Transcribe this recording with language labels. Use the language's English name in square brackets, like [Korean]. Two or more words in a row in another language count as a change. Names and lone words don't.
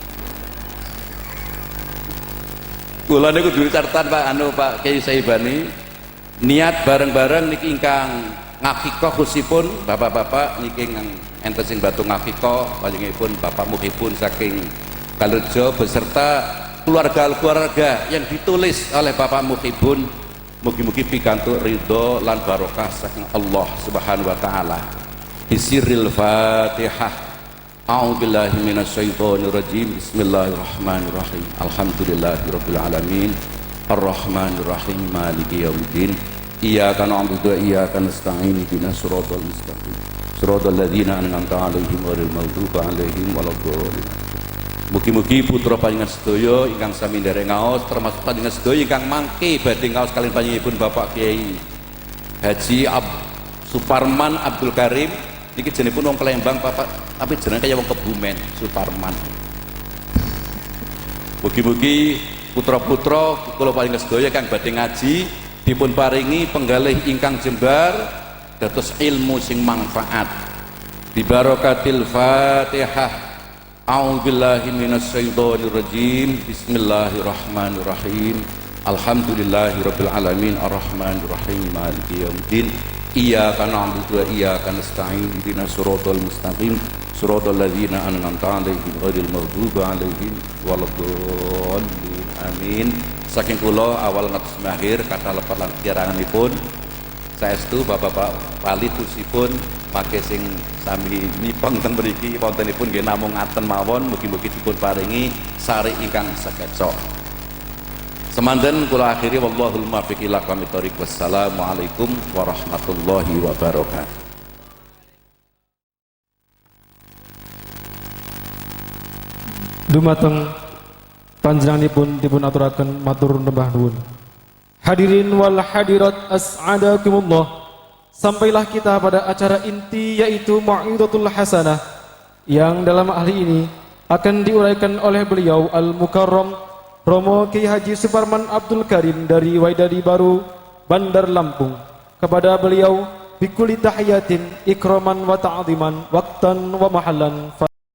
[Javanese] Kula niku duwe catatan Pak Kiai Saibani, niat bareng-bareng niki ingkang ngakikoh khususipun bapak-bapak niki enten sing batu ngakikoh panjenenganipun Bapak Muhibun saking Kalerejo [Indonesian] beserta keluarga-keluarga yang ditulis oleh Bapak Muhibun, [Javanese] mugi-mugi pikantuk ridho lan barokah saking Allah [Arabic] سبحانه وتعالى. بسر الفاتحة. أعوذ بالله من الشيطان الرجيم. بسم الله الرحمن الرحيم. الحمد لله رب العالمين. الرحمن الرحيم. مالك يوم الدين. إياك نعبد وإياك نستعين. اهدنا الصراط المستقيم. صراط الذين أنعمت عليهم غير المغضوب عليهم ولا الضالين. [Javanese] Mugi-mugi putra panjenengan sedaya ingkang sami nderek ngaos, termasuk panjenengan sedaya ingkang mangke badhe ngaos kaliyan panjenenganipun Bapak Kiai Haji Suparman Abdul Karim. Niki jenengipun wong Palembang Bapak, tapi jenenge kaya wong Kebumen, Suparman. Mugi-mugi putra-putra kula panjenengan sedaya kang badhe ngaji dipun paringi penggalih ingkang jembar dados ilmu sing manfaat. [Arabic] ببركة الفاتحة. أعوذ بالله من الشيطان الرجيم. بسم الله الرحمن الرحيم. الحمد لله رب العالمين الرحمن الرحيم مالك يوم الدين. إياك نعبد وإياك نستعين اهدنا الصراط المستقيم صراط الذين أنعمت عليهم غير المغضوب عليهم ولا الضالين. آمين. [Javanese] Saking kula awal ngantos akhir kata lepat lan kiranganipun saestu Bapak Wali tusipun pakai sing sami nipeng teng mriki wontenipun nggih namung ngaten mawon, mugi-mugi dipun paringi sari ingkang sakeca. Semanten kula akhiri [Arabic] والله الموفق إلى أقوم الطريق. والسلام عليكم ورحمة الله وبركاته. [Javanese] Dumateng panjenenganipun dipun aturaken matur nembah nuwun. [Arabic] الحاضرين والحاضرات أسعدكم الله. [Indonesian] Sampailah kita pada acara inti yaitu [Arabic] موعظة الحسنة [Indonesian] yang dalam ahli ini akan diuraikan oleh beliau Al-Mukarram Romo Kiai Haji Suparman Abdul Karim dari Waidadi Baru, Bandar Lampung. Kepada beliau [Arabic] بكل تحية إكراما وتعظيما وقتا ومحلا.